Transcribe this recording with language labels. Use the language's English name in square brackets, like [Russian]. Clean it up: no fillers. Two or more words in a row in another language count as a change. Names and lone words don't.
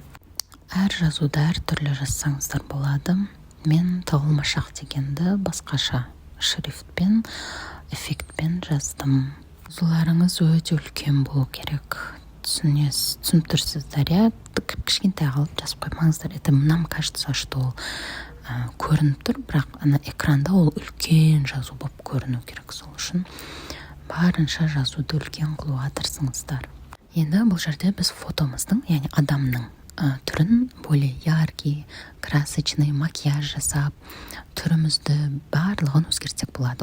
[Kazakh] Әр жазуда әр түрлі жазсаңыздар болады. Мен тығылмашақ дегенді басқаша шрифтпен, эффектпен жаздым. Жазуларыңыз өте үлкен болу керек. Түсініп тұрсыздар, кішкентай қалып жазып қоймаңыздар. [Russian] Это нам кажется, что [Kazakh] ол көрініп тұр, бірақ экранда ол үлкен жазу болып көріну керек. Сол үшін барынша жазуды үлкен қылуға тырысыңыздар. Енді бұл жерде біз фотомыздың, яғни адамның түрін [Russian] более яркий, красочный [Kazakh] макияж жасап, түрімізді барлығын өзгертсек болады.